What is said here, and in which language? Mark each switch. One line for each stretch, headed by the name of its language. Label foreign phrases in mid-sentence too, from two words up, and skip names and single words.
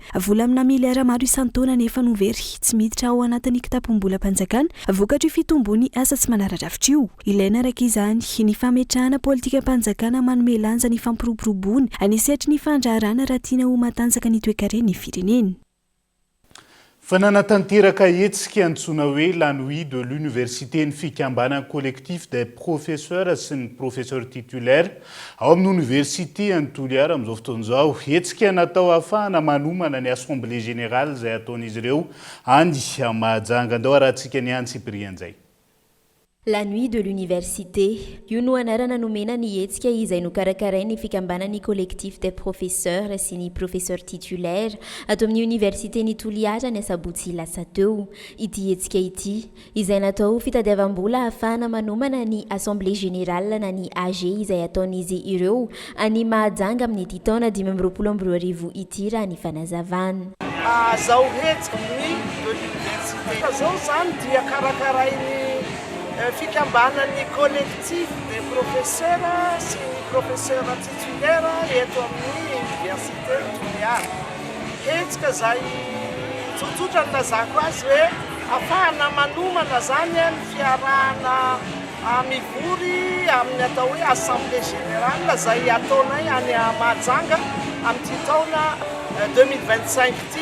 Malagasy: Vola amina miliara maro isan-taona nefa no very tsy miditra ao anatin'ny kitapom-bola mpanjakana vokatry fitomboany asa tsy manara-drafitra io. Ilaina araka izany ny fametrahana politika mpanjakana manome lanja ny fampiroboroboana any sehatry ny fandrarana raha tiana ho matanjaka ny toe-karena ny firenena. Fananatanteraka hetsika antsoina hoe
French: la nuit de l'université
Malagasy: ny fikambanana
French: collectif des professeurs
Malagasy: sy ny
French: professeur titulaire
Malagasy: ao amin'ny université ny Toliara amin'izao fotoan'izao. Hetsika natao ahafahana manomana ny
French: assemblée générale
Malagasy: izay ataon'izy ireo any Mahajanga. Andao arahantsika ny antsiprian'izay.
French: La nuit de l'université,
Malagasy: io no anarana nomena ny hetsika izay nokarakarainy fikambanany
French: collectif des professeurs
Malagasy: sy ny
French: professeur titulaire
Malagasy: ato amin'ny université ny Toliara ny sabotsy lasa teo. Ity hetsika ity izay natao fitadiavam-bola ahafahana manomana ny
French: assemblée générale
Malagasy: na ny AG izay ataon'izy ireo any Mahajanga amin'ny ity taona 2022 ity raha ny fanazavana. Zao hetsika
French: nuit de l'université
Malagasy: zao zany dia karakarainy fikambanany
French: collectif de professeur
Malagasy: sy ny
French: professeur titulaire
Malagasy: eto amin'ny université Toliara. Hetsika zay tsotsotra ny lazako azy hoe afahana manomana zany ny fiarahana mivory amin'ny atao hoe
French: assemblée générale
Malagasy: zay ataonay any Mahajanga amin'ity taona 2025 ity.